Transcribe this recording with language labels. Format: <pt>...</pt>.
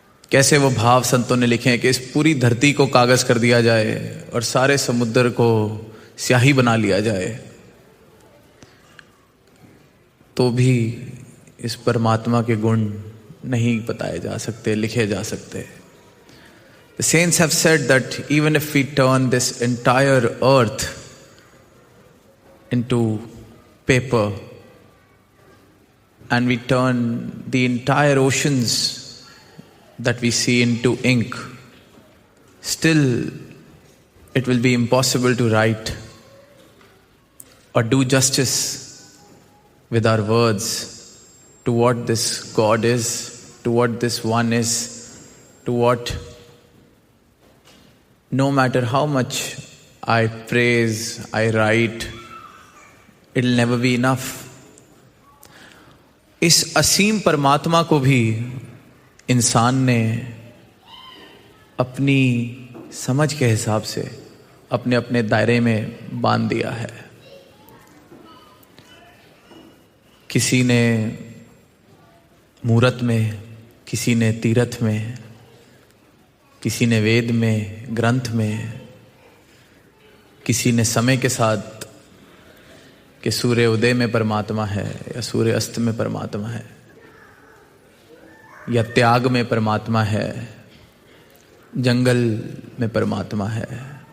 <hi>कैसे वो भाव संतों ने लिखे हैं कि इस पूरी धरती को कागज कर दिया जाए और सारे समुद्र को स्याही बना लिया जाए, तो भी इस परमात्मा के गुण नहीं बताए जा सकते, लिखे जा सकते।</hi> <en>The saints have said that even if we turn this entire earth into paper and we turn the entire oceans that we see into ink, still it will be impossible to write or do justice with our words to what this God is, to what this one is, to what, no matter how much I praise, I write, it'll never be enough.</en> <hi>इस असीम परमात्मा को भी इंसान ने अपनी समझ के हिसाब से अपने अपने दायरे में बांध दिया है। किसी ने मूरत में, किसी ने तीरथ में, किसी ने वेद में, ग्रंथ में, किसी ने समय के साथ कि सूर्य उदय में परमात्मा है या सूर्य अस्त में परमात्मा है, या त्याग में परमात्मा है, जंगल में परमात्मा है।</hi>